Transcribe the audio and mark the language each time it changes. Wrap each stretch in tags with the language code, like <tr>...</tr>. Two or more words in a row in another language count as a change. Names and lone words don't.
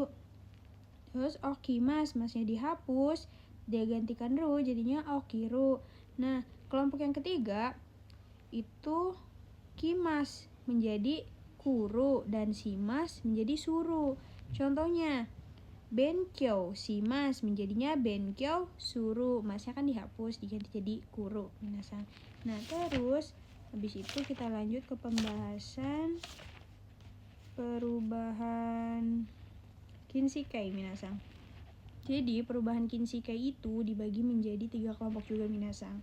<id>Terus okimas, masnya dihapus, dia gantikan ru jadinya okiru. Nah kelompok yang ketiga itu kimas menjadi kuru dan simas menjadi suru. Contohnya</id> <ja>benkyou, simas</ja> <id>menjadinya</id> <ja>benkyou, suru,</ja> <id>masnya kan dihapus diganti jadi</id> <ja>kuru minasang.</ja> <id>Nah terus habis itu kita lanjut ke pembahasan perubahan</id> <ja>Kinshikei minasang.</ja> <id>Jadi perubahan Kinshikei itu dibagi menjadi 3 kelompok juga minasang.</id>